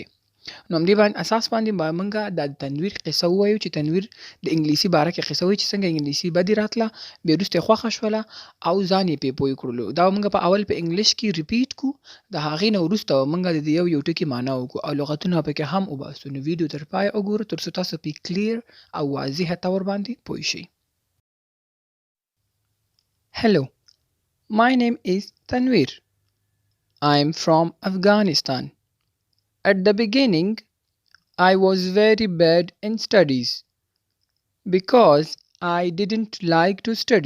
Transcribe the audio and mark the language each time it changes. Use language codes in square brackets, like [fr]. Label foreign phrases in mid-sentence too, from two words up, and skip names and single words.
[ps] نو همدې باندې اساس باندې به موږ د تنویر قصه ووایو چې تنویر د انګلیسي باره کې قصه وایي چې څنګه انګلیسي بدې راتله، بیا وروسته یې خوښه شوله او ځان یې پرې پوه کړلو. دا به موږ په اول په انګلیش کې ریپیټ کړو، د هغې نه وروسته به موږ د دې یو ټکي معنا وکړو او لغتونه پکې هم وباسو. نو ویډیو تر پایه وګورئ تر څو تاسو پرې کلیر او واضحه طور باندې پوه شئ. [en] Hello, my name is Tanvir. I am from Afghanistan. At the beginning, I was very bad in studies because I didn't like to study.